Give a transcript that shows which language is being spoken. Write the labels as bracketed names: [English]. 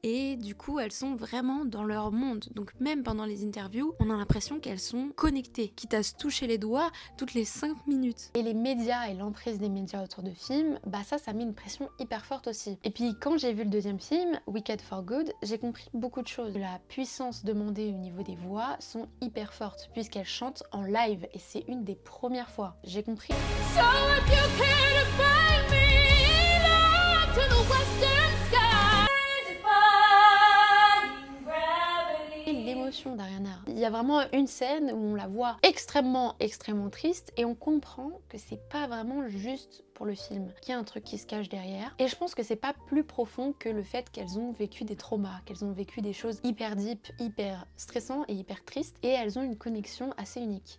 [French] Et du coup, elles sont vraiment dans leur monde. Donc même pendant les interviews, on a l'impression qu'elles sont connectées, quitte à se toucher les doigts toutes les 5 minutes. Et les médias et l'emprise des médias autour de films, ça met une pression hyper forte aussi. Et puis quand j'ai vu le deuxième film, Wicked for Good, j'ai compris beaucoup de choses. La puissance demandée au niveau des voix sont hyper fortes puisqu'elles chantent en live et c'est une des premières fois. J'ai compris. [English] So if you care to find me, love to the western sky, defying gravity. [French] L'émotion d'Ariana. Il y a vraiment une scène où on la voit extrêmement triste et on comprend que c'est pas vraiment juste pour le film qu'il y a un truc qui se cache derrière. Et je pense que c'est pas plus profond que le fait qu'elles ont vécu des traumas, qu'elles ont vécu des choses hyper deep, hyper stressantes et hyper tristes, et elles ont une connexion assez unique.